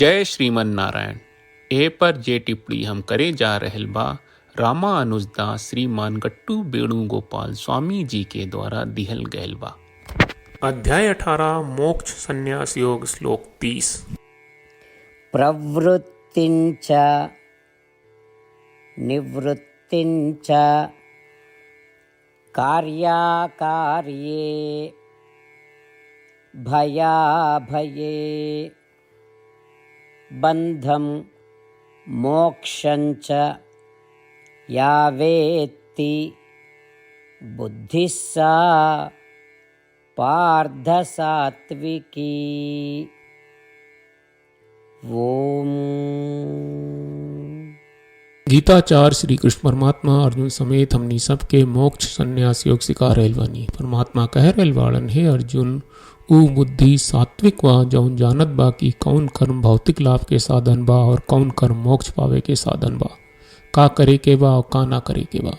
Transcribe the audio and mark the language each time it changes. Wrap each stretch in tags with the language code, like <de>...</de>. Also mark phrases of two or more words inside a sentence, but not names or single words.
<bho>जय श्रीमन नारायण। ए पर जे टिप्पणी हम करे जा रहल बा रामानुजदास श्रीमान गट्टू वेणुगोपाल स्वामी जी के द्वारा दिहल गयल बा। अध्याय 18 मोक्ष संन्यास योग श्लोक 30।</bho> <sa>प्रवृत्तिञ्च निवृत्तिञ्च कार्याकार्ये भयाभये बन्धं मोक्षञ्च या वेत्ति बुद्धिः सा पार्थ सात्विकी। ओम।</sa> <bho>गीताचार्य श्री कृष्ण परमात्मा अर्जुन समेत हमनी सबके मोक्ष संन्यास योग सिखा रहल बानी। परमात्मा कह रहल बाड़न, हे अर्जुन, ऊ बुद्धि सात्विक बा जौन जानत बा कि कौन कर्म भौतिक लाभ के साधन बा और कौन कर्म मोक्ष पावे के साधन बा, का करे के बा और का ना करे के बा।</bho>